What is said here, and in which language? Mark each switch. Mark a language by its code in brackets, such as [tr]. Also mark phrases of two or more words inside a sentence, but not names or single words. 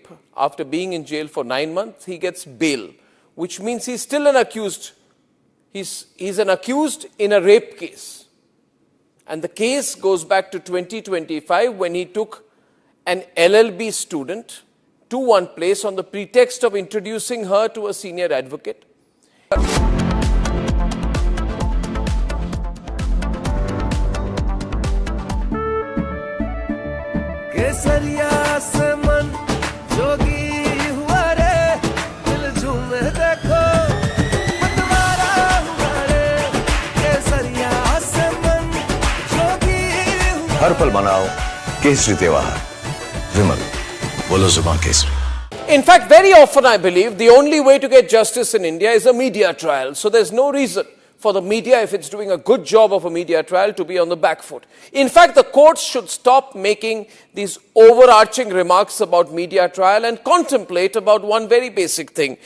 [en] After being in jail for 9 months, he gets bail, which means he's still an accused. He's an accused in a rape case. And the case goes back to 2025 when he took an LLB student to one place on the pretext of introducing her to a senior advocate. [hi] केसरिया से मन जोगी हुआ रे, दिल झूमे देखो मतवारा हुआ रे। केसरिया से मन जोगी हुआ। हर पल मनाओ केसरी त्योहार। विमल, बोलो जुबान केसरी। [en] In fact, very often I believe the only way to get justice in India is a media trial. So there's no reason for the media, if it's doing a good job of a media trial, to be on the back foot. In fact, the courts should stop making these overarching remarks about media trial and contemplate about one very basic thing.